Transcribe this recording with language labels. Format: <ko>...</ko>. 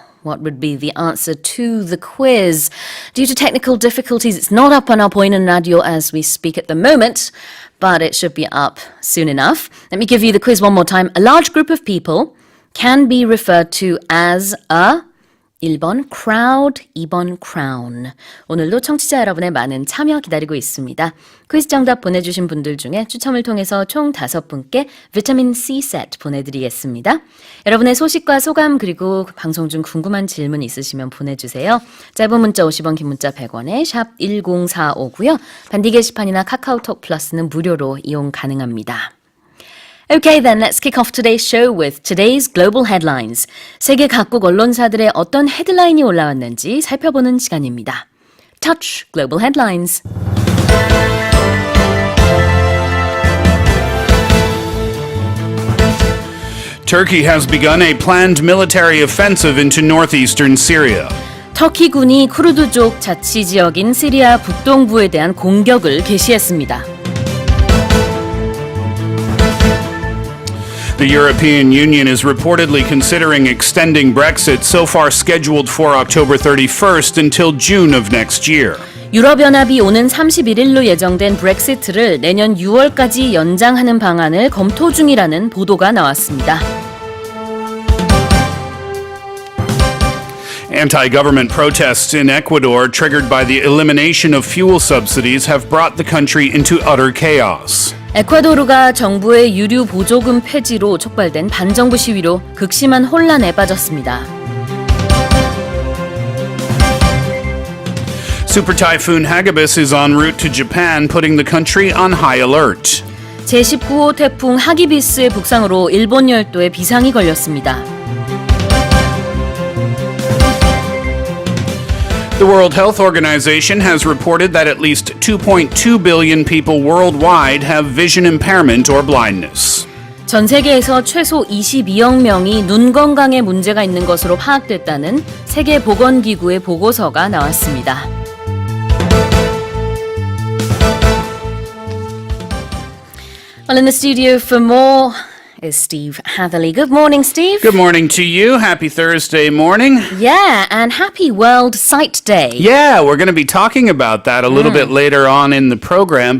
<en>What would be the answer to the quiz? Due to technical difficulties, it's not up on our</en> <ko>보이는</ko> <en>radio as we speak at the moment, but it should be up soon enough. Let me give you the quiz one more time. A large group of people can be referred to as a</en> <ko>1번</ko> <en>crowd,</en> <ko>2번</ko> <en>crown.</en> <ko>오늘도 청취자 여러분의 많은 참여 기다리고 있습니다. 퀴즈 정답 보내주신 분들 중에 추첨을 통해서 총 5분께 비타민 C 세트 보내드리겠습니다. 여러분의 소식과 소감 그리고 방송 중 궁금한 질문 있으시면 보내주세요. 짧은 문자 50원, 긴 문자 100원에 샵 1045고요. 반디 게시판이나 카카오톡 플러스는 무료로 이용 가능합니다.</ko> <en>Okay, then let's kick off today's show with today's global headlines.</en> <ko>세계 각국 언론사들의 어떤 헤드라인이 올라왔는지 살펴보는 시간입니다.</ko> <en>Touch Global Headlines. Turkey has begun a planned military offensive into northeastern Syria.</en> <ko>터키군이 쿠르드족 자치 지역인 시리아 북동부에 대한 공격을 개시했습니다.</ko> <en>The European Union is reportedly considering extending Brexit so far scheduled for October 31st until June of next year.</en> <ko>유럽연합이 오는 31일로 예정된 브렉시트를 내년 6월까지 연장하는 방안을 검토 중이라는 보도가 나왔습니다.</ko> <en>Anti-government protests in Ecuador triggered by the elimination of fuel subsidies have brought the country into utter chaos.</en> <ko>에콰도르가 정부의 유류 보조금 폐지로 촉발된 반정부 시위로 극심한 혼란에 빠졌습니다.</ko> <en>Super Typhoon Hagibis is en route to Japan, putting the country on high alert.</en> <ko>제19호 태풍 하기비스의 북상으로 일본 열도에 비상이 걸렸습니다.</ko> <en>The World Health Organization has reported that at least 2.2 billion people worldwide have vision impairment or blindness.</en> <ko>전 세계에서 최소 22억 명이 눈 건강에 문제가 있는 것으로 파악됐다는 세계보건기구의 보고서가 나왔습니다.</ko> <en>Well, in the studio for more is Steve Hatherley. Good morning, Steve. Good morning to you. Happy Thursday morning. Yeah, and happy World Sight Day. Yeah, we're going to be talking about that a little bit later on in the program.</en>